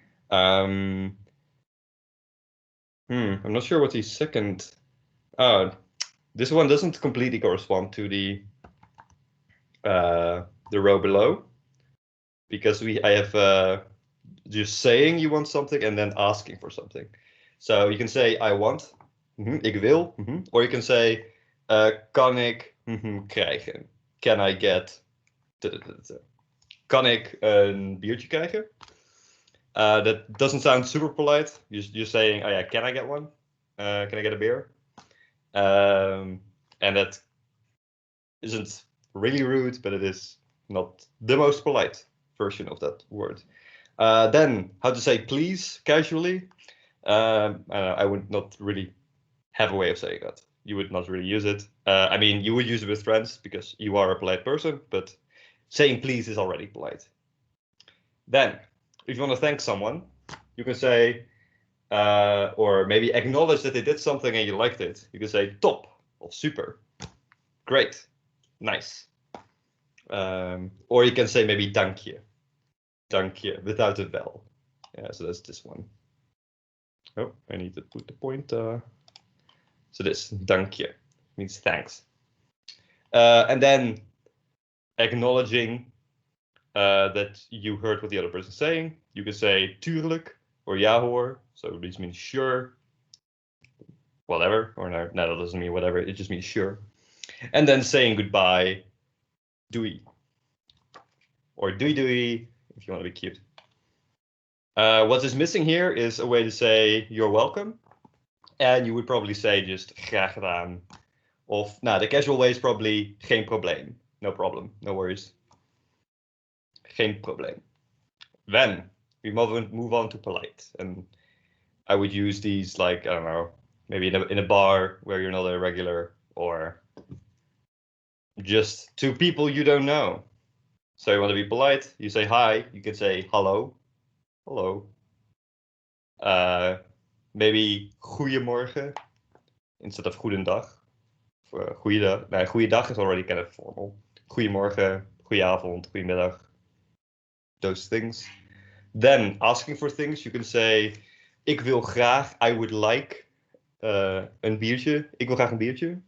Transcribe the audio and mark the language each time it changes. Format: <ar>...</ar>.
<en>I'm not sure what the second... this one doesn't completely correspond to the row below, because I have just saying you want something and then asking for something. So you can say I want,</en> <nl>ik wil,</nl> <en>or you can say</en> <nl>kan ik krijgen?</nl> <en>Can I get?</en> <nl>Kan ik een biertje krijgen?</nl> <en>That doesn't sound super polite. You're saying, oh yeah, can I get one? Can I get a beer? And that isn't really rude, but it is not the most polite version of that word. Then how to say please casually. I would not really have a way of saying that. You would not really use it. I mean, you would use it with friends because you are a polite person, but saying please is already polite. Then, if you want to thank someone, you can say, or maybe acknowledge that they did something and you liked it. You can say top, or super, great, nice. Or you can say maybe</en> <nl>dank je,</nl> <en>without a vowel. Yeah, so that's this one. Oh, I need to put the point. So this,</en> <nl>dank je,</nl> <en>means thanks. And then acknowledging that you heard what the other person is saying. You can say</en> <nl>tuurlijk</nl> <en>or</en> <nl>ja hoor.</nl> <en>So this means sure, whatever. Or no, that doesn't mean whatever. It just means sure. And then saying goodbye, doei. Or</en> <nl>doei doei,</nl> <en>if you want to be cute. What is missing here is a way to say you're welcome. And you would probably say just</en> <nl>graag gedaan.</nl> <en>Of, the casual way is probably</en> <nl>geen probleem.</nl> <en>No problem, no worries.</en> <nl>Geen probleem.</nl> <en>Then we move on to polite. And I would use these like, I don't know, maybe in a bar where you're not a regular, or just to people you don't know. So you want to be polite, you say hi, you can say hello. Hello. Maybe goeiemorgen instead of goedendag. Goeiedag. No, goeiedag is already kind of formal.</en> <nl>Goeiemorgen, goeieavond, goeiemiddag.</nl> <en>Those things. Then asking for things, you can say</en> <nl>ik wil graag,</nl> <en>I would like</en> <nl>een biertje. Ik wil graag een biertje.</nl>